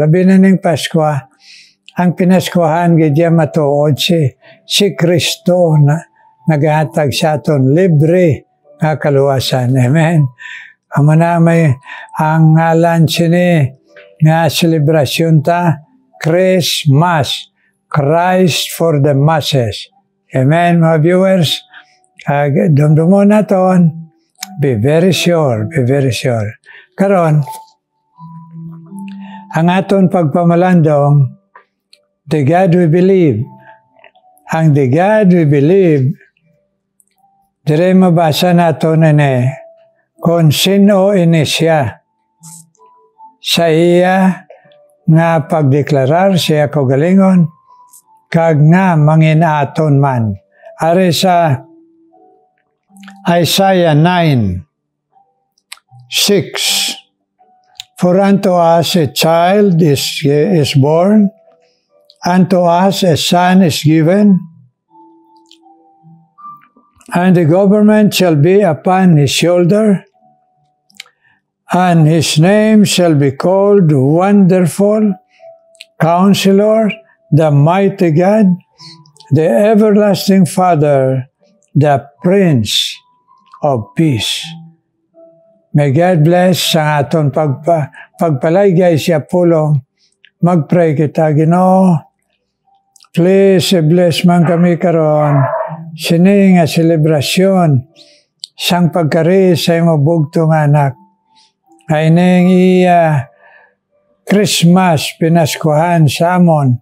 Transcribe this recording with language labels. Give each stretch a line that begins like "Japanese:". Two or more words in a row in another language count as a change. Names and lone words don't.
Hiligaynon: Labi na ng Pasko, ang pinaskuhan gadya matuod si Kristo na naghatag sa aton libre nga kaluwasan. Amen. Amo na may ang ngalan sini nga selebrasyon ta, Christmas.
English: Christ for the masses.
Hiligaynon: Amen, mga viewers. Dumdumo na ton.
English: Be very sure, be very sure.
Hiligaynon: Karon, ang aton pagpamalandong,
English: the God we believe.
Hiligaynon: Ang
English: the God we believe,
Hiligaynon: dire mabasa nato na kung sino ini siya. Sa iya nga pagdeklarar siya kaugalingon, kag nga manginaton man. Ari sa Isaiah 9:6.
English: For unto us a child is born, unto us a son is given, and the government shall be upon his shoulder, and his name shall be called Wonderful, Counselor, the Mighty God, the Everlasting Father, the Prince of Peace. May God bless
Hiligaynon: sa aton pagpalaygay siya pulong. Mag-pray kita, Ginoo. Please, bless man kami karon. Sini nga selebrasyon sang pagkari sa imo bugtong anak. Ay ning iya Christmas pinaskuhan sa amon.